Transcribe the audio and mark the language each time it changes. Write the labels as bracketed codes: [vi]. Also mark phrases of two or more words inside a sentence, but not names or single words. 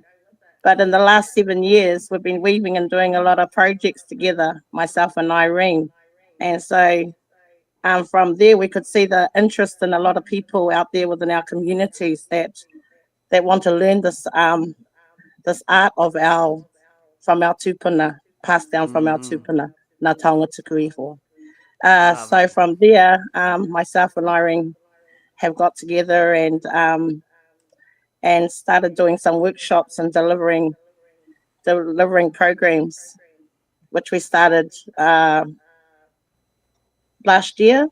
[en] But in the last 7 years, we've been weaving and doing a lot of projects together, myself and Irene. And so from there, we could see the interest in a lot of people out there within our communities that want to learn this this art of from our tupuna, passed down from our tupuna, [mi] ngā taonga tuku iho. [en] So from there, myself and Irene have got together and started doing some workshops and delivering programs, which we started last year.